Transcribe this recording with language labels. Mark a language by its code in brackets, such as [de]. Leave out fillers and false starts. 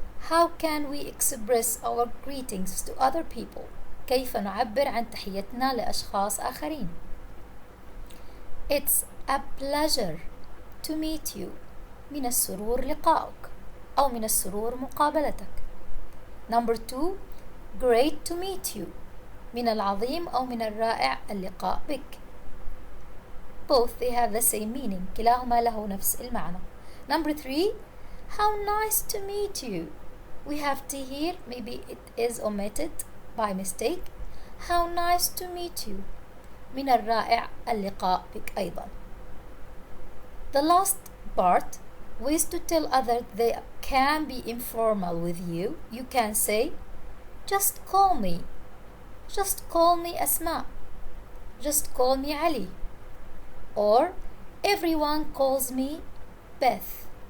[en] How can we express our greetings to other people? [ar] كيف نعبر عن تحيتنا لأشخاص آخرين؟ [en] It's a pleasure to meet you. [ar] من السرور لقائك أو من السرور مقابلتك. [en] Number 2. Great to meet you. [ar] من العظيم أو من الرائع اللقاء بك. [en] Both they have the same meaning. [ar] كلاهما له نفس المعنى. [en] Number 3. How nice to meet you. We have T here. Maybe it is omitted by mistake. How nice to meet you. [ar] من الرائع اللقاء بك أيضا. [en] The last part. Ways to tell others they can be informal with you. You can say, just call me. Just call me Asma. Just call me Ali. Or everyone calls me Beth.